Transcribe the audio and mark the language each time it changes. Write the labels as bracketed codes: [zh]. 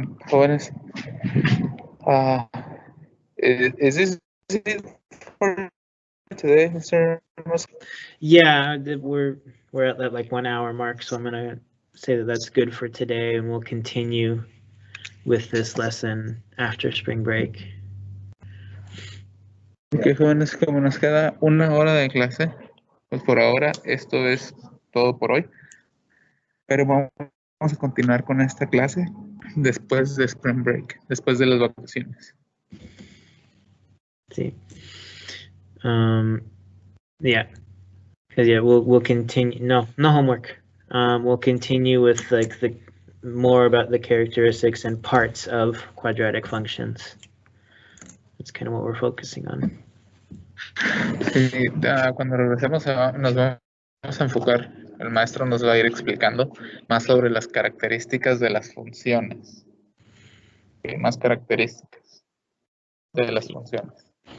[en] Jóvenes, is this it for today, Mr. Musk? Yeah, we're at that like 1 hour mark, so I'm gonna say that that's good for today, and we'll continue with this lesson after spring break. [es] Ok, jóvenes, como nos queda 1 hora de clase, pues por ahora esto es todo por hoy. Pero vamos a continuar con esta clase después de spring break, después de las vacaciones. Sí. [en] Yeah. Because yeah, we'll continue. No homework. We'll continue with like the more about the characteristics and parts of quadratic functions. That's kind of what we're focusing on. [es] Sí, cuando regresemos nos vamos a enfocar, el maestro nos va a ir explicando más sobre las características de las funciones. Más características de las funciones.